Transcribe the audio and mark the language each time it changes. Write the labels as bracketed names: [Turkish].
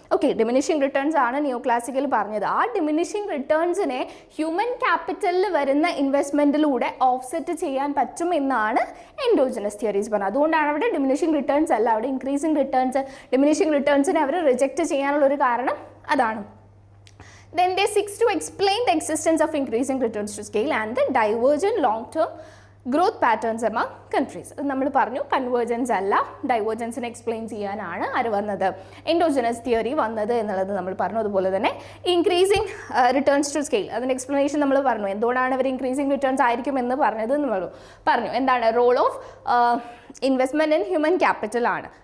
[Malayalam] Okay, diminishing returns ആണ് new classical പറഞ്ഞത്. ആ ഡിമിനിഷിംഗ് റിട്ടേൺസിനെ ഹ്യൂമൻ ക്യാപിറ്റലിൽ വരുന്ന ഇൻവെസ്റ്റ്മെൻറ്റിലൂടെ ഓഫ്സെറ്റ് ചെയ്യാൻ പറ്റും എന്നാണ് എൻഡോജനസ് തിയറീസ് പറഞ്ഞത്. അതുകൊണ്ടാണ് അവിടെ ഡിമിനിഷിംഗ് റിട്ടേൺസ് അല്ല, അവിടെ ഇൻക്രീസിംഗ് റിട്ടേൺസ്, ഡിമിനിഷിംഗ് റിട്ടേൺസിനെ അവർ റിജക്റ്റ് ചെയ്യാനുള്ള ഒരു കാരണം അതാണ്. [English] Then they seek to explain the existence of increasing returns to scale and the divergent long-term growth patterns among countries. [Malayalam] നമ്മൾ പറഞ്ഞു കൺവേർജൻസ് അല്ല, ഡൈവേർജൻസിനെ എക്സ്പ്ലെയിൻ ചെയ്യാനാണ് ആര് വന്നത്? എൻഡോജനസ് തിയറി വന്നത് എന്നുള്ളത് നമ്മൾ പറഞ്ഞു. അതുപോലെ തന്നെ ഇൻക്രീസിങ് റിട്ടേൺസ് ടു സ്കെയിൽ, അതിൻ്റെ എക്സ്പ്ലനേഷൻ നമ്മൾ പറഞ്ഞു. എന്തുകൊണ്ടാണ് അവർ ഇൻക്രീസിങ് റിട്ടേൺസ് ആയിരിക്കും എന്ന് പറഞ്ഞത് നമ്മൾ പറഞ്ഞു. എന്താണ്? Role of investment in human capital ആണ്.